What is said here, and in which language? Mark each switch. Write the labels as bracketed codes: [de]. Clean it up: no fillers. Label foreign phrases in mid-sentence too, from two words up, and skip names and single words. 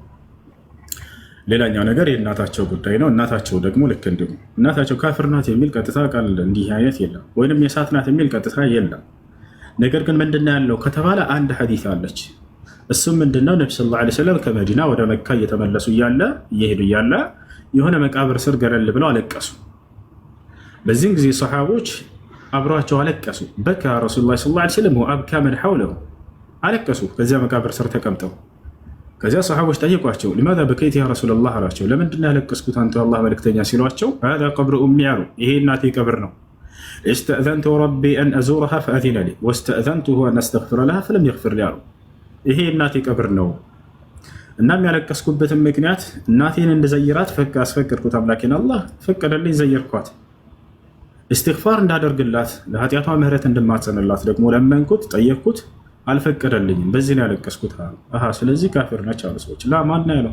[am] ሌላኛው ነገር የእናታቸው ጉዳይ ነው። እናታቸው ደግሞ ልክ እንዲሁ እናታቸው ካፍር ናት የሚል ቀጥታ ቃል እንዲህ አይነት የለም፣ ወይንም የእሳት ናት የሚል ቀጥታ የለም። ነገር ግን ምንድነው ያለው ከተባለ አንድ ሐዲስ አለች። እሱም ምንድነው ነብዩ [ar] صلى الله عليه وسلم [am] ከመዲና ወደ መካ እየተመለሱ እየሄዱ እያለ የሆነ መቃብር ስር ገለል ብለው አለቀሱ። በዚህም ጊዜ ሰሃቦች አብረዋቸው አለቀሱ። [ar] بكى رسول الله صلى الله عليه وسلم وأبكى من حوله፣ [am] አለቀሱ ከዚያ መቃብር ስር ተቀምጠው። ከዚያ ሰሃቦች ጠየቋቸው፣ [ar] لماذا بكيت يا رسول الله [am] አሏቸው። ለምንድነው ያለቀስኩት አንተ የአላህ መልእክተኛ ሲሏቸው፣ [ar] هذا قبر امي [am] አሉ፣ ይሄ እናቴ ቀብር ነው። [ar] استأذنت ربي ان ازورها فاذن لي واستأذنته ان استغفر لها فلم يغفر لي [am] አሉ። ይሄ እናቴ ቀብር ነው። እናም ያለቀስኩበትን ምክንያት እናቴን እንደዘይራት አስፈቀድኩት፣ አምላኬን አላህ ፈቀደልኝ፣ ዘየርኳት። እስትግፋር እንዳደርግላት ለኃጢአቷ ምህረት እንድማጸንላት ደግሞ ለመንኩት፣ ጠየቅኩት፣ አልፈቀደልኝም። በዚህ ነው ያለቀስኩት አሉ። ስለዚህ ካፊር ነች አሉ ሰዎች። ማን ያለው?